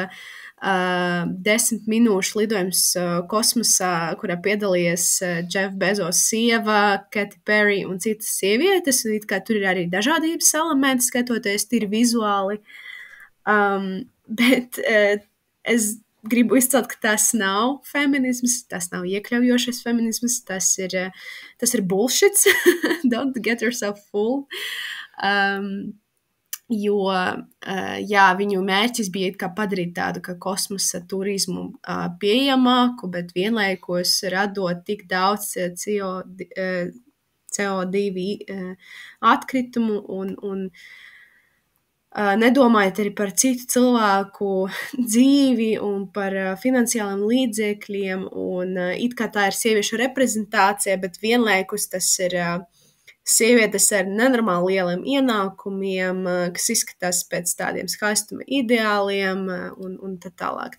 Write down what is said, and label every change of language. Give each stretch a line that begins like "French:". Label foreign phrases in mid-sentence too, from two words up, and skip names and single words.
Latvian: 10 minūšu lidojums kosmosā, kurā piedalījies Jeff Bezos sieva, Katy Perry un citas sievietes, un it kā tur ir arī dažādības elementi, skatoties tīri vizuāli, bet es gribu izcelt, ka tas nav feminisms, tas nav iekļaujošais feminisms, tas ir bullshit.
English: Don't get yourself fooled.
Latvian: Jo, viņu mērķis bija kā padarīt tādu kā kosmosa turismu pieejamāku, bet vienlaikus radot tik daudz CO2 atkritumu un nedomājot arī par citu cilvēku dzīvi un par finansiāliem līdzekļiem, un it kā tā ir sieviešu reprezentācija, bet vienlaikus tas ir sievietes ar nenormāli lieliem ienākumiem, kas izskatās pēc tādiem skaistuma ideāliem un tā tālāk.